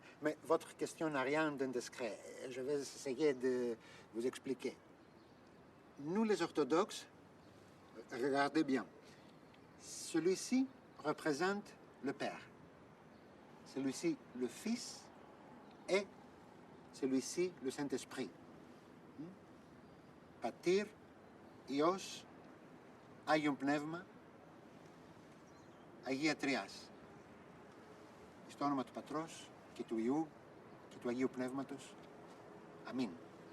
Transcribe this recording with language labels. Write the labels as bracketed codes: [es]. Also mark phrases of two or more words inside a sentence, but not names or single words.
[fr] Mais votre question n'a rien d'indiscret. Je vais essayer de vous expliquer. Nous, les orthodoxes, regardez bien. Celui-ci représente le Père. Celui-ci, le Fils. Et celui-ci, le Saint-Esprit. [el] Πατήρ, Υιός, Άγιον Πνεύμα, Αγία Τριάς. Στο όνομα του Πατρός και του Υιού και του Αγίου Πνεύματος. Αμήν.